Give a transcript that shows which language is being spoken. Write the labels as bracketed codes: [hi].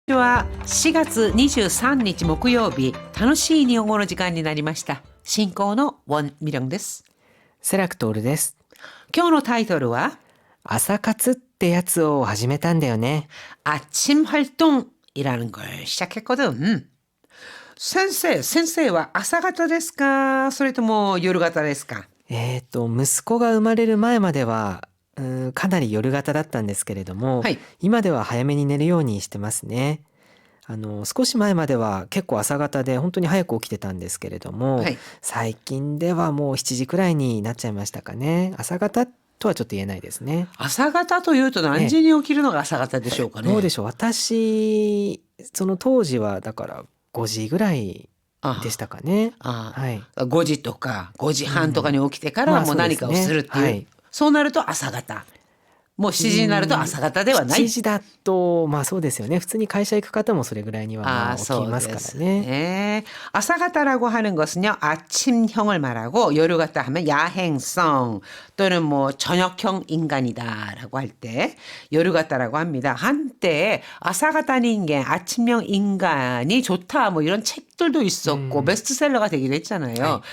[ja] 日は4月23日木曜日、楽しい日本語の時間になりました。進行のウォン・ミリョンです。セラクトールです。今日のタイトルは朝活ってやつを始めたんだよね。 [ko] 아침 활동이라는 걸 시작했거든. [ja] 先生は朝方ですか、それとも夜型ですか？息子が生まれる前まではかなり夜型だったんですけれども、はい、今では早めに寝るようにしてますね。少し前までは結構朝方で本当に早く起きてたんですけれども、はい、最近ではもう7時くらいになっちゃいましたかね。朝方とはちょっと言えないですね。朝方というと何時に起きるのが朝方でしょうかね。どうでしょう。私その当時はだから5時ぐらいでしたかね。はい。 5時とか5時半とかに起きてからもう何かをするっていう、はい、そうなると朝方。もう7時になると朝方ではない。 7時だとそうですよね。普通に会社行く方もそれぐらいには起きますからね。 [ko] 아사가타라고 하는 것은요, 아침형을 말하고 요르가타 하면 야행성 또는 뭐 저녁형 인간이다라고 할 때 요르가타라고 합니다. 한때 아사가타 인간, 아침형 인간이 좋다 뭐 이런 책들도 있었고 베스트셀러가 되기도 했잖아요.